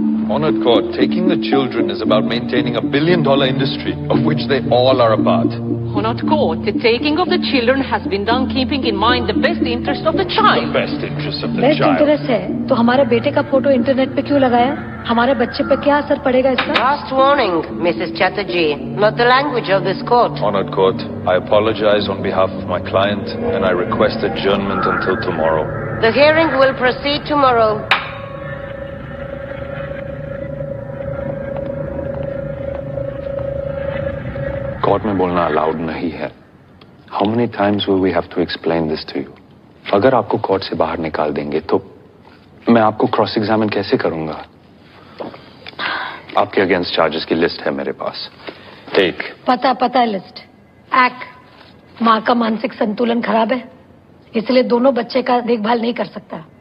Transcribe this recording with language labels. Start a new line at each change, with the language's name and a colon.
English: Honored court, taking the children is about maintaining a billion-dollar industry of which they all are a part. Honored court, the taking of the children has been done keeping in mind the best interest of the child. The best interest of the best child.
Hindi: Interest है तो हमारे बेटे का photo internet पे क्यों लगाया? हमारे बच्चे पे क्या असर पड़ेगा इसका?
English: Last warning, Mrs. Chatterjee, not the language of this court. Honored court, I apologize on behalf of my client and I request adjournment until tomorrow. The hearing will proceed tomorrow.
Hindi: Court में बोलना allowed नहीं है.
English: How many times will we have to explain this to you?
Hindi: अगर आपको court से बाहर निकाल देंगे तो मैं आपको क्रॉस एग्जामिन कैसे करूंगा? आपके अगेंस्ट चार्जेस की लिस्ट है मेरे पास। एक पता है लिस्ट। माँ का मानसिक संतुलन खराब है, इसलिए दोनों बच्चे का देखभाल नहीं कर सकता।